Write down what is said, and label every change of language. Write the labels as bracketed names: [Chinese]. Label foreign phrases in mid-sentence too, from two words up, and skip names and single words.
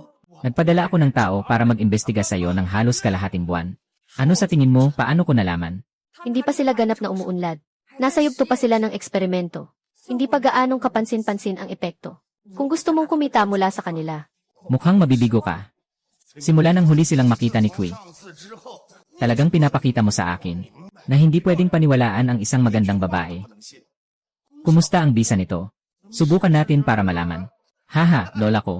[Filipino] Nagpadala ako ng tao para mag-imbestiga sa'yo ng halos kalahating buwan. Ano sa tingin mo, paano ko nalaman? Hindi pa sila ganap na umuunlad. Nasa yugto pa sila ng eksperimento. Hindi pa gaanong kapansin-pansin ang epekto. Kung gusto mong kumita mula sa kanila, Mukhang mabibigo ka. Simula nang huli silang makita ni Kui, [Chinese] 上次之后， [Filipino] talagang pinapakita mo sa akin na hindi pwedeng paniwalaan ang isang magandang babae. [Chinese] 不能信。 [Filipino] Kumusta ang bisa nito? Subukan natin para malaman. Haha, lola ko.